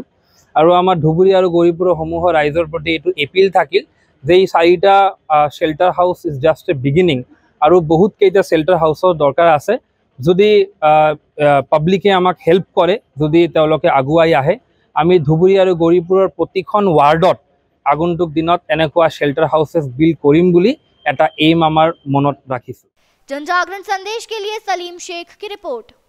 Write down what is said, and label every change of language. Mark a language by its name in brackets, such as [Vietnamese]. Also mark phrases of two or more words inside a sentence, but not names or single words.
[Assamese] আৰু আমাৰ ধুবুৰী আৰু গৌৰীপুৰৰ সমূহৰ ৰাইজৰ প্ৰতি এইটো এপিল থাকিল যে এই 4টা [English] shelter house is just a beginning [Assamese] আৰু বহুত কেইটা [English] shelter houseৰ [Assamese] দৰকাৰ আছে। যদি পাব্লিকে আমাক হেল্প কৰে, যদি তেওঁলোকে আগুৱাই আহে, আমি ধুবুৰী আৰু গৌৰীপুৰৰ প্ৰতিখন ৱাৰ্ডত আগন্তুক দিনত এনেকুৱা [English] shelter houses build [Assamese] কৰিম বুলি এটা এইম আমাৰ মনত ৰাখিছোঁ। [Hindi] जनजागरण संदेश के लिए सलीम शेख की रिपोर्ट।